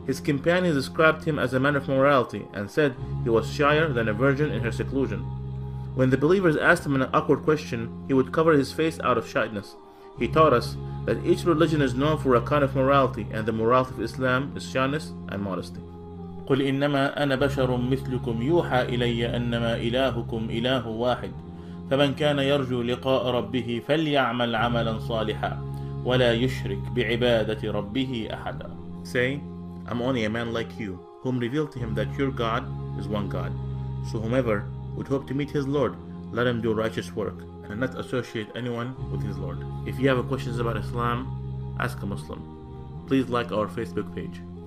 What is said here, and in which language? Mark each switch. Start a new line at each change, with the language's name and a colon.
English: His companions described him as a man of morality and said he was shyer than a virgin in her seclusion. When the believers asked him an awkward question, he would cover his face out of shyness. He taught us that each religion is known for a kind of morality, and the morality of Islam is shyness and modesty.
Arabic: قل إنما أنا بشر مثلكم يوحى إلي أنما إلهكم إله واحد فمن كان يرجو لقاء ربه فليعمل عملا صالحا ولا يشرك بعبادة ربه أحدا.
English: Say, I'm only a man like you, whom revealed to him that your God is one God. So whomever would hope to meet his Lord, let him do righteous work, and not associate anyone with his Lord. If you have questions about Islam, ask a Muslim. Please like our Facebook page.